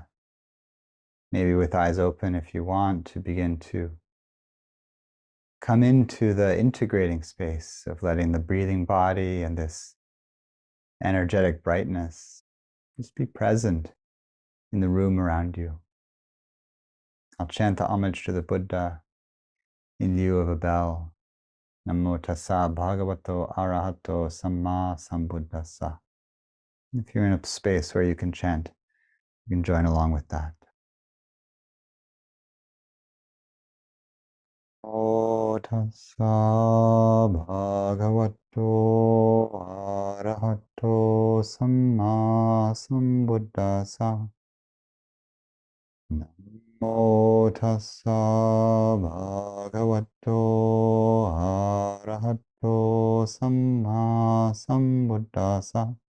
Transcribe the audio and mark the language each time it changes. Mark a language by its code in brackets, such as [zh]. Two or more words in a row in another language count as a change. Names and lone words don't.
[en] Maybe with eyes open if you want to begin to come into the integrating space of letting the breathing body and this energetic brightness just be present in the room around you. I'll chant the homage to the Buddha in lieu of a bell. [pi] Namo tassa bhagavato arahato sammāsambuddhasa. [en] If you're in a space where you can chant, you can join along with that. [pi] Namo tassa bhagavato arahato sammāsambuddhasa. Namo tassa bhagavato arahato sammāsambuddhasa.